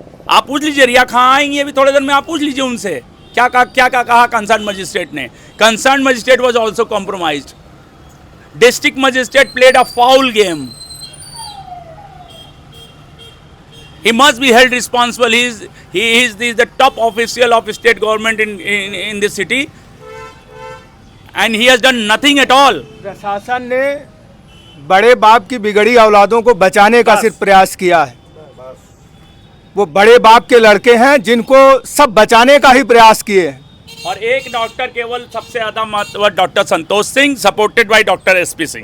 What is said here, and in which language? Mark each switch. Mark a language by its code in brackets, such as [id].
[hi] आप पूछ लीजिए, रिया खां आएंगी अभी थोड़े दिन में, आप पूछ लीजिए उनसे क्या कहा कंसर्न मजिस्ट्रेट ने। [en] Concern magistrate was also compromised. District magistrate played a foul game. He must be held responsible. He is the top official of state government in this city, and he has done nothing at all. [hi] प्रशासन ने बड़े बाप की बिगड़ी औलादों को बचाने का सिर्फ प्रयास किया है। वो बड़े बाप के लड़के हैं जिनको सब बचाने का ही प्रयास किए हैं। और एक डॉक्टर केवल सबसे ज्यादा महत्व doctor Santosh Singh, [en] supported by [hi] doctor SP Singh.